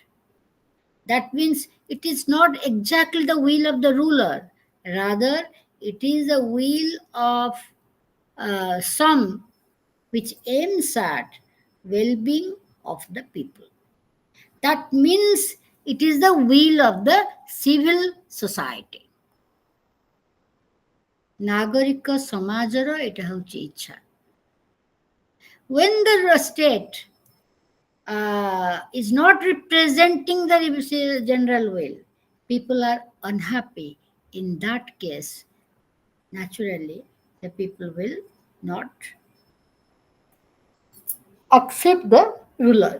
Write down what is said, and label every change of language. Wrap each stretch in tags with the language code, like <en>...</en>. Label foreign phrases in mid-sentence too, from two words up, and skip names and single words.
<en>That means it is not exactly the will of the ruler. Rather, it is the will of some which aims at well-being of the people. That means it is the will of the civil society.</en> <or>ନାଗରିକ ସମାଜର ଏଇଟା ହେଉଛି ଇଚ୍ଛା.</or> <en>When the state is not representing the general will, people are unhappy. In that case, naturally, the people will not accept the ruler.</en>